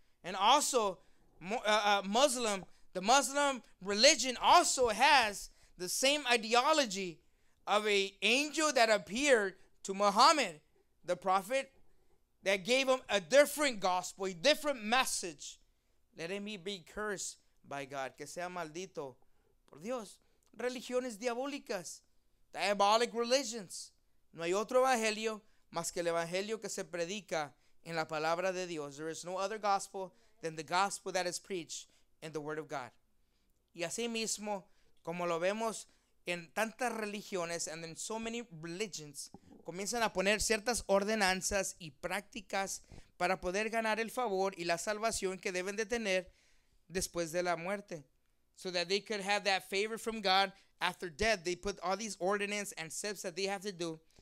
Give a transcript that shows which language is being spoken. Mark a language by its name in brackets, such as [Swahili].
[English] And also, the Muslim religion also has the same ideology of an angel that appeared to Muhammad, the prophet, that gave him a different gospel, a different message. Let him be cursed by God, [Spanish] que sea maldito por Dios. Religiones diabólicas, [English] diabolic religions. [Spanish] No hay otro evangelio más que el evangelio que se predica en la palabra de Dios. [English] There is no other gospel than the gospel that is preached in the word of God. [Spanish] Y así mismo, como lo vemos en tantas religiones [English] and in so many religions, [Spanish] comienzan a poner ciertas ordenanzas y prácticas para poder ganar el favor y la salvación que deben de tener después de la muerte. [English] So that they could have that favor from God after death. They put all these ordinances and steps that they have to do.